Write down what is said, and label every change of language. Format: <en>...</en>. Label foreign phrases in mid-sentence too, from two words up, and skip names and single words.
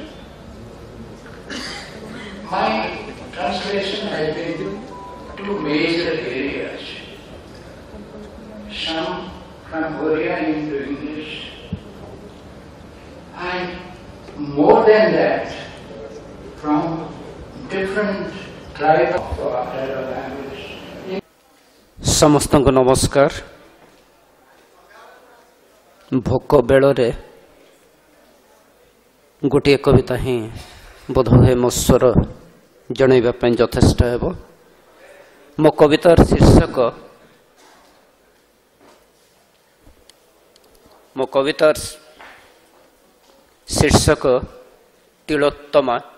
<en>My translation has been two major areas. Some from Korean into English, and more than that, from different tribes of other languages.</en> <or>ସମସ୍ତଙ୍କୁ ନମସ୍କାର। ଭୋକ ବେଳରେ ଗୋଟିଏ କବିତା ହିଁ ବୋଧହୁଏ ମୋ ସ୍ୱର ଜଣାଇବା ପାଇଁ ଯଥେଷ୍ଟ ହେବ। ମୋ କବିତାର ଶୀର୍ଷକ ତିଳୋତ୍ତମା।</or>